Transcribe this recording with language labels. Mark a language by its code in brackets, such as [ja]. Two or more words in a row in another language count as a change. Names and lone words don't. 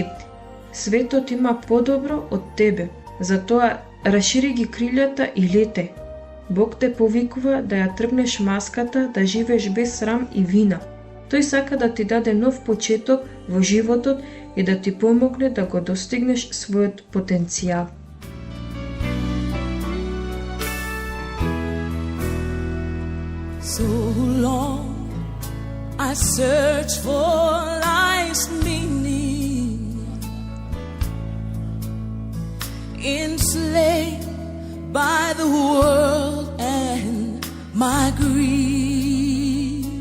[mk] Светот има подобро од тебе, затоа расшири ги крилјата и лете. Бог те повикува да ја тргнеш маската, да живееш без срам и вина. Тој сака да ти даде нов почеток во животот и да ти помогне да го достигнеш својот потенцијал. [en] So long I search for life's meaning, enslaved by the world and my greed.